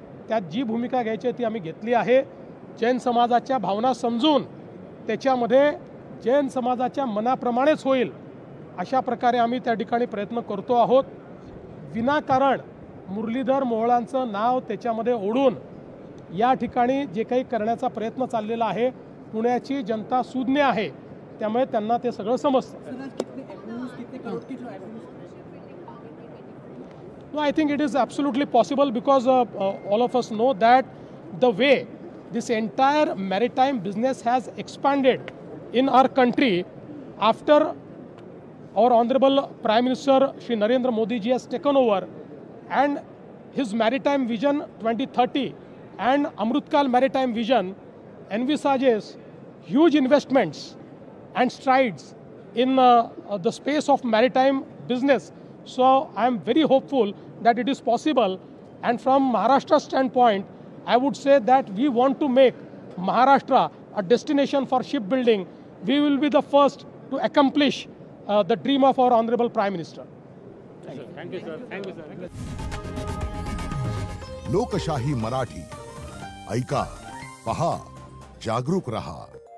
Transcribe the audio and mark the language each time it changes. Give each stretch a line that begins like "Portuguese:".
Marathi: त्यात जी भूमिका घ्यायची ती आम्ही घेतली आहे. जैन समाजाच्या भावना समजून त्याच्यामध्ये जैन समाजाच्या मनाप्रमाणेच होईल अशा प्रकारे आम्ही त्या ठिकाणी प्रयत्न करतो आहोत. विनाकारण मुरलीधर मोहोळांचं नाव त्याच्यामध्ये ओढून या ठिकाणी जे काही करण्याचा प्रयत्न चाललेला आहे, पुण्याची जनता सुज्ञ आहे, त्यामुळे त्यांना ते सगळं समजतं.
English: No, I think it is absolutely possible because all of us know that the way this entire maritime business has expanded in our country after our Honorable Prime Minister Shri Narendra Modi ji has taken over and his Maritime Vision 2030 and Amrutkal Maritime Vision envisages huge investments and strides in the space of maritime business. So I am very hopeful that it is possible. And from Maharashtra's standpoint, I would say that we want to make Maharashtra a destination for shipbuilding. We will be the first to accomplish the dream of our Honorable Prime Minister. Thank you, sir. Thank you, sir.
Marathi: लोकशाही मराठी ऐका, पहा, जागरूक रहा.